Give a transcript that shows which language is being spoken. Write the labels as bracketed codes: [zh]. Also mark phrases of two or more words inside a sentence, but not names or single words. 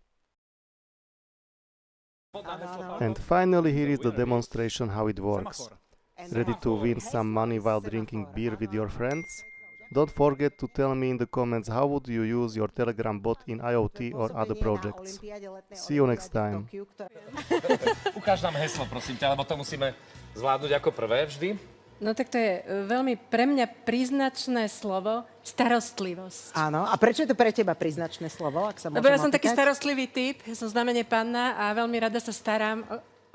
[en] And finally, here is the demonstration how it works. Ready to win some money while drinking beer with your friends? Don't forget to tell me in the comments how would you use your Telegram bot in IoT or other projects. See you next time. [sk] Ukáž nám heslo, prosím ťa, lebo to musíme zvládnuť ako prvé vždy. No tak to je veľmi pre mňa príznačné slovo starostlivosť. Áno, a prečo je to pre teba príznačné slovo, ak sa môžem Lebo ja som taký opýtať? starostlivý typ, ja som znamene panna a veľmi rada sa starám